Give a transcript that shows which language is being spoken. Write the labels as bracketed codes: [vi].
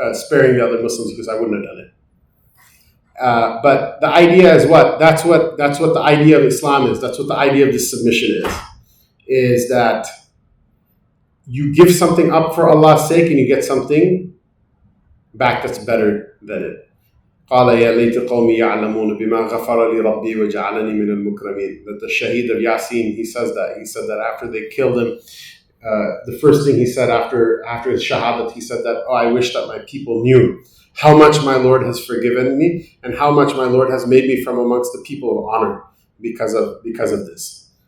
[en] sparing the other Muslims because I wouldn't have done it. But the idea is what? That's what the idea of Islam is. That's what the idea of this submission is that you give something up for Allah's sake and you get something back that's better than it. [ar] قال يا ليت قومي يعلمون بما غفر لي ربي وجعلني من المكرمين. [en] That the Shaheed of Yasin, he said that after they killed him, the first thing he said after his shahadat, he said that, I wish that my people knew how much my Lord has forgiven me and how much my Lord has made me from amongst the people of honor because of this.